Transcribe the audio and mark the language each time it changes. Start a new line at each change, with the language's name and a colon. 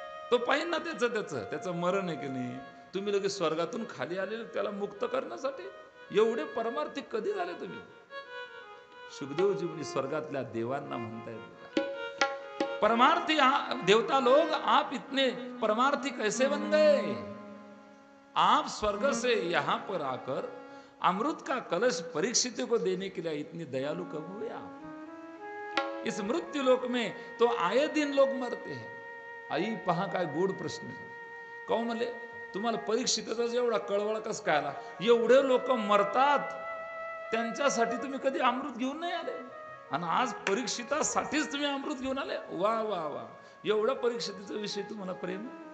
Marathi: तो पाहिजे ना त्याचं मरण आहे की नाही. तुम्ही लगेच स्वर्गातून खाली आलेले त्याला मुक्त करण्यासाठी एवढे परमार्थिक कधी झाले तुम्ही? शुकदेवजी म्हणजे स्वर्गातल्या देवांना म्हणतायत,
Hindi: परमार्थी देवता लोग, आप इतने परमार्थी कैसे बन गए? आप स्वर्ग से यहाँ पर आकर अमृत का कलश परीक्षित को देने के लिए इतने दयालु कब हुए आप? इस मृत्यु लोक में तो आए दिन लोग मरते हैं.
Marathi: आई, पहा काय गोड प्रश्न. काऊ म्हणले, तुम्हाला परीक्षिताचा एवढा कळवळा कस काय आला? एवढे लोक मरतात, त्यांच्यासाठी तुम्ही कधी अमृत घेऊन नाही आले, आणि आज परीक्षितासाठीच तुम्ही अमृत घेऊन आले? वा वा वा, एवढा परीक्षेचा विषय तुम्हाला प्रेम?